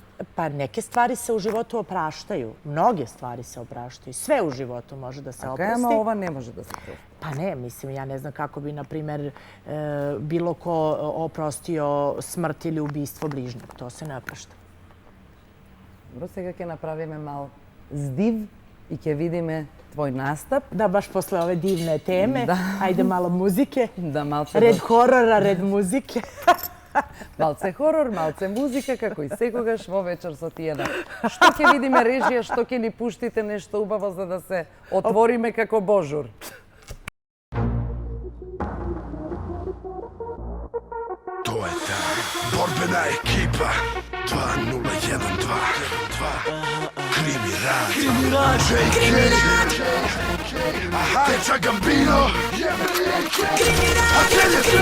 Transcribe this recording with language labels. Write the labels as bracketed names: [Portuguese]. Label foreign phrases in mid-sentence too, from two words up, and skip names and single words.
[Serbian] Pa neke stvari se u životu opraštaju. Mnoge stvari se opraštaju. Sve u životu može da se oprosti. A ova ne može da se prosti? Pa ne, mislim, ja ne znam kako bi, na primer, bilo ko oprostio smrt ili ubistvo bližnjeg. To se ne oprašta. Dobro, [Macedonian] сега ќе направиме мал здив и ќе видиме твој настап. [Serbian] Da, baš posle ove divne teme. Ajde malo muzike. Da, malce... Red horora, red muzike. [Macedonian] Малце хорор, малце музика, како и секогаш во вечер со Тијана. Што ќе видиме режија, што ќе ни пуштите нешто убаво за да се отвориме како божур. To je ta borbena ekipa 2012 Krimi Rad Aha, Teca Gambino A Telje